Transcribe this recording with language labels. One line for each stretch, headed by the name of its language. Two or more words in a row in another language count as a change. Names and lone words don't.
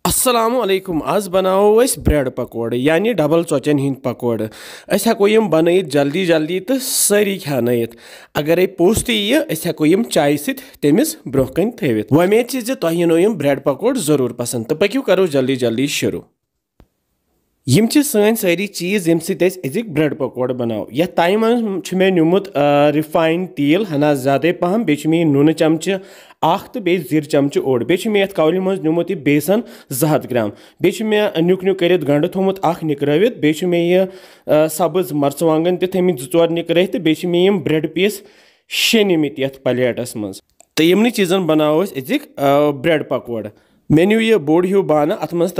Kashmiri: अस्सलामु अलैकुम आज बनाओ अस ब्रेड पकोड़ यानी डबल चोचन हिंद पकोड़ अस हेको यम बनयित जल्दी जल्दी तो सारी खानयित अगर पोस यह अस हेको यम चाय सत तमिस ब्रोह कन थवित उम्मीद छ तुह यिनो यम ब्रेड पकोड़ जरूर पसंद तो पक्यू करो जल्दी जल्दी शुरू यम छ सन सारी चीज यम सत अजिक ब्रेड पकोड़ बनाओ यह ताई मज मे नुमुत रिफाइंड तेल हना ज्यादा पहम बे मे नून चमचे अख तो बे जीर चमचे ओड बे मे यथ कौल मज नुमुत यह बेसन 200 ग्राम बे मे नुक नुक कर गंड थोमुत अख निकरवित बे मे यह सब्ज मर्चवांगन ते थमित 2-4 निकरत तो बे मे यम ब्रेड पीस 6 निमित यथ प्लेटस मज तो यमन चीजन बनाओ अजिक ब्रेड पकोड़ मे नु यह बोड़ हूँ बाना अत मज